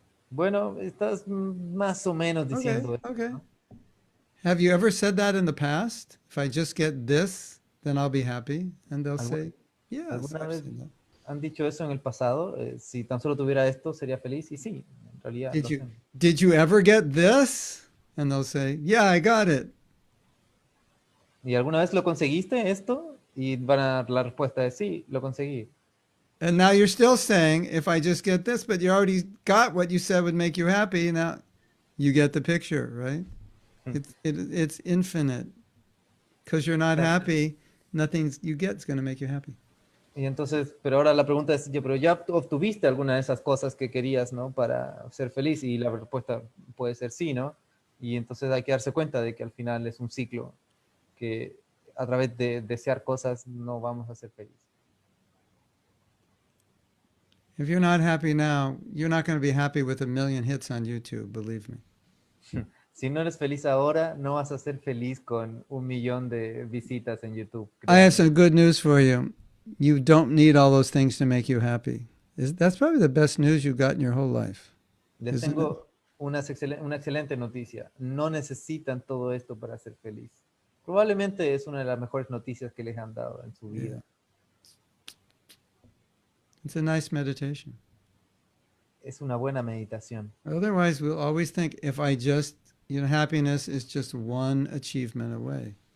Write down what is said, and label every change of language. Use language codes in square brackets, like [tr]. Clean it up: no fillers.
[es] Bueno, estás más o menos diciendo eso, [en] Okay. [es] ¿no? [en] Have you ever said that in the past? If I just get this, then I'll be happy. And they'll say, yes, [es] ¿Alguna [en] I've [es] vez [en] said that. [es] han dicho eso en el pasado? Si tan solo tuviera esto, sería feliz. Y sí, en realidad lo hacen. [en] Did you ever get this? And they'll say, yeah, I got it. [es] ¿Y alguna vez lo conseguiste esto? Y la respuesta es sí, lo conseguí. [en] And now you're still saying, if I just get this, but you already got what you said would make you happy. Now you get the picture, right? It's infinite. Because you're not happy, nothing you get is going to make you happy. [es] Y entonces, pero ahora la pregunta es, pero ya obtuviste alguna de esas cosas que querías, ¿no? Para ser feliz. Y la respuesta puede ser sí, ¿no? Y entonces hay que darse cuenta de que al final es un ciclo, que a través de desear cosas no vamos a ser felices. [en] If you're not happy now, you're not going to be happy with 1 million hits on YouTube, believe me. [es] Si no eres feliz ahora, no vas a ser feliz con 1 millón de visitas en YouTube. [en] I have some good news for you. You don't need all those things to make you happy. That's probably the best news you got in your whole life. [es] Les [en] Isn't [es] tengo una excelente noticia. No necesitan todo esto para ser feliz. Probablemente es una de las mejores noticias que les han dado en su vida. [en] It's a nice meditation. [es] Es una buena meditación. [en] Otherwise, we'll always think if I just, happiness is just one achievement away.